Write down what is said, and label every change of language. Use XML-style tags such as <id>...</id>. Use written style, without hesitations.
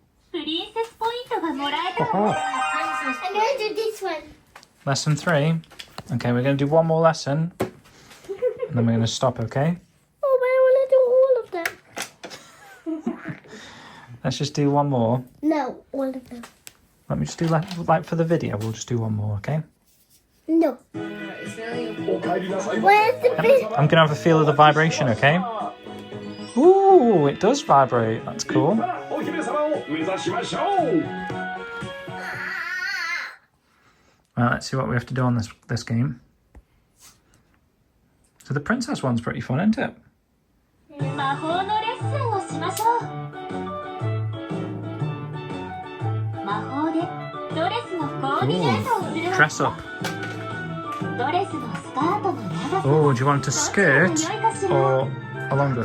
<ja>プリンセスポイントがもらえたわ。</ja> <en>Oh, I'm going to do this one. lesson 3. Okay, we're going to do one more lesson. And then we're going to stop, okay? Oh, but I want to do all of them. Let's just do one more. No, all of them. Let me just do like for the video, we'll just do one more, okay? No. It's really</en> <ja>お帰りなさいませ。</ja> <en>Where's the big? I'm going to have a feel of the vibration, okay? Ooh, it does vibrate. That's cool.</en> <ja>お姫様を目指しましょう。</ja> <en>Right, let's see what we have to do on this game. So the princess one's pretty fun, isn't it?</en> <ja>魔法のレッスンをしましょう。魔法でドレスのコーディネートをするわ。</ja> <en>Dress up.</en> <ja>ドレスのスカートの長さ。</ja> <en>Oh, do you want a skirt or a longer?</en>